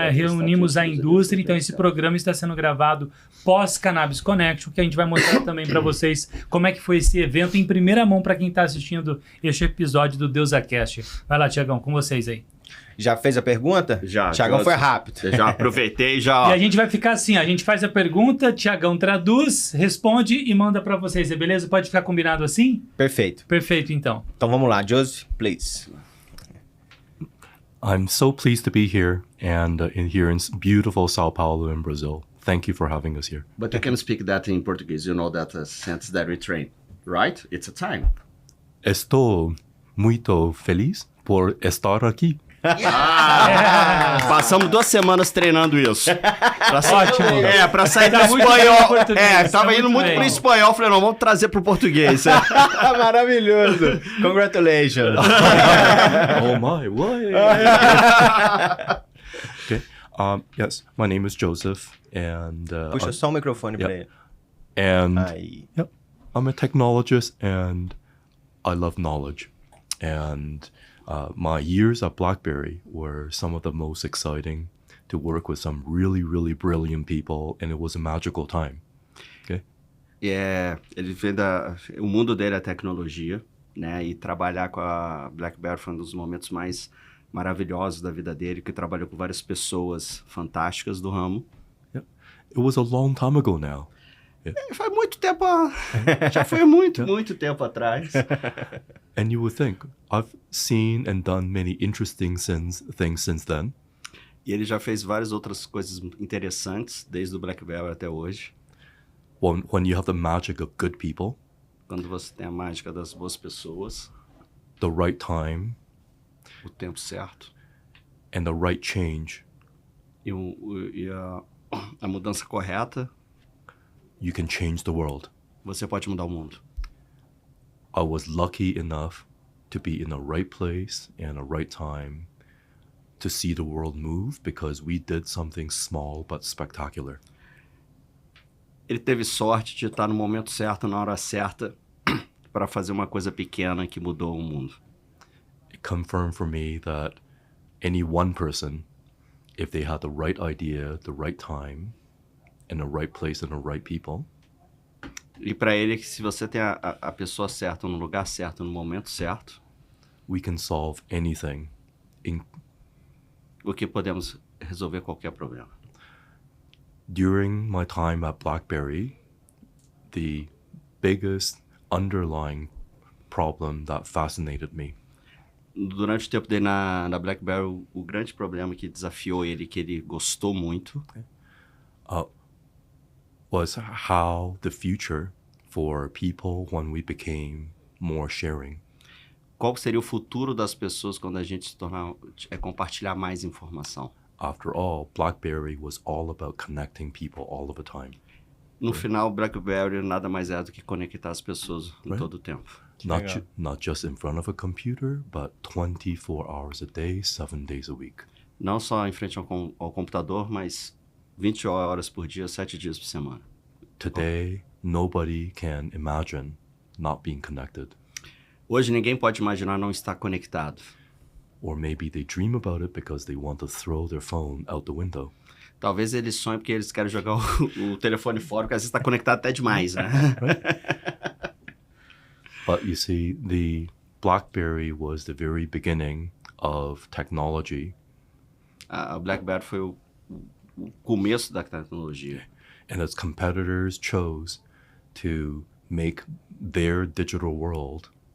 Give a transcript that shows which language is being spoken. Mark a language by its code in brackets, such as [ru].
[pt] Reunimos a indústria, então esse programa está sendo gravado pós Cannabis Connection, que a gente vai mostrar também para vocês como é que foi esse evento em primeira mão para quem está assistindo este episódio do DeusaCast. Vai lá, Tiagão, com vocês aí. Já fez a pergunta? Já. Tiagão foi rápido. Eu já aproveitei, já... E a gente vai ficar assim, a gente faz a pergunta, Tiagão traduz, responde e manda para vocês, é beleza? Pode ficar combinado assim? Perfeito. Perfeito, então. Então vamos lá, Joseph, [en] please. I'm so pleased to be here and here in beautiful Sao Paulo in Brazil. Thank you for having us here. But you can speak that in Portuguese. You know that sense that we train, right? It's a time. [pt] Estou muito feliz por estar aqui. Passamos 2 semanas treinando isso. Ótimo. Pra sair Tá do muito bem espanhol. no português, Tava tá indo muito bem. pro espanhol. Falei, não, vamos trazer pro português. Maravilhoso. [en] Congratulations. Oh my, what? Okay. Yes, my name is Joseph and [pt] Puxa só o microfone para ele. [en] and [pt] Aí. [en] yep, I'm a technologist and I love knowledge. And my years at BlackBerry were some of the most exciting to work with some really, really brilliant people, and it was a magical time. Okay. [pt] Ele vem o mundo dele é tecnologia, né? E trabalhar com a BlackBerry foi um dos momentos mais maravilhosos da vida dele, que trabalhou com várias pessoas fantásticas do ramo. [en] It was a long time ago now. [pt] Faz muito tempo, já foi muito tempo atrás. [en] And you would think, I've seen and done many interesting things since then. [pt] E ele já fez várias outras coisas interessantes, desde o BlackBerry até hoje. [en] When you have the magic of good people, [pt] Quando você tem a mágica das boas pessoas, [en] the right time, [pt] o tempo certo, [en] and the right change, [pt] e a mudança correta, [en] you can change the world. [pt] você pode mudar o mundo. [en] I was lucky enough to be in the right place and the right time to see the world move because we did something small but spectacular. [pt] Ele teve sorte de estar no momento certo, na hora certa, para fazer uma coisa pequena que mudou o mundo. [en] It confirmed for me that any one person, if they had the right idea, the right time, and the right place and the right people, [pt] E para ele, que se você tem a pessoa certa no lugar certo, no momento certo, [en] we can solve anything. [pt] o que podemos resolver qualquer problema. [en] During my time at BlackBerry, the biggest underlying problem that fascinated me [pt] Durante o tempo dele na BlackBerry, o grande problema que desafiou ele, que ele gostou muito, [en] was how the future for people when we became more sharing. [pt] qual seria o futuro das pessoas quando a gente se tornar, compartilhar mais informação. [en] After all, BlackBerry was all about connecting people all of the time. [pt] No final, o BlackBerry nada mais é do que conectar as pessoas em todo o tempo. [en] Not just in front of a computer, but 24 hours a day, 7 days a week. [pt] Não só em frente ao computador, mas 20 horas por dia, 7 dias por semana. [en] Today, nobody can imagine not being connected. [pt] Hoje ninguém pode imaginar não estar conectado. [en] Or maybe they dream about it because they want to throw their phone out the window. [pt] Talvez eles sonhem porque eles querem jogar o telefone fora, porque às vezes está conectado até demais, né? [en] But you see, the BlackBerry was the very beginning of technology, [pt] A BlackBerry foi o começo da tecnologia. [en] and its competitors chose to make their digital world